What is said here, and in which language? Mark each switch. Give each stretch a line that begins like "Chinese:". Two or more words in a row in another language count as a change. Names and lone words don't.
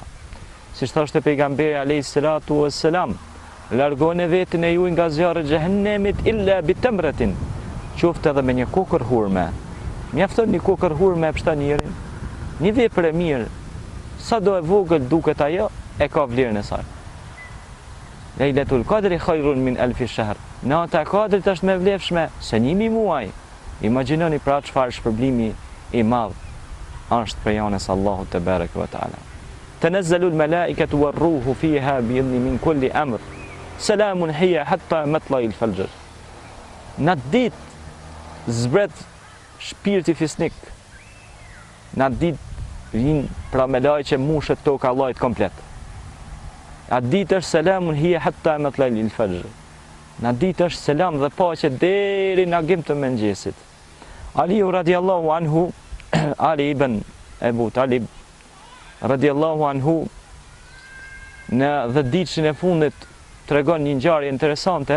Albanian: Siç thoshte pejgamberi
Arabic: عليه الصلاة والسلام,
Albanian: largoni veten e juaj nga zjarri i xhehenemit
Arabic: إلا بتمرة,
Albanian: qoftë edhe me një kokër hurme. Mjafton një kokër hurme e pështon njërin. Një vepër e mirë, sa do e vogël duket ajo, e ka vlerën e saj.
Arabic: ليلة القدر خير من ألف شهر.
Albanian: Nata e Kadrit është më vlefshme se 1000 muaj. Imagjinoni pra çfarë shpërblimi i madh është për janës Allahut
Arabic: تبارك وتعالى. تنزل الملائكة والروح فيها بإذن من كل أمر. سلام هي حتى مطلع الفجر.
Albanian: Në ditë zbret shpirti fisnik. Në ditë vin pra me lajqe mushet toka Allahit komplet. Atë ditë është
Arabic: سلام هي حتى مطلع الفجر.
Albanian: Në ditë është selam dhe paqe deri në agim të mëngjesit. Aliu
Arabic: رضي الله عنه,
Albanian: Ali ibn Ebu Talib
Arabic: رضي الله عنه,
Albanian: në 10 ditëshin e fundit tregon një ngjarje interesante.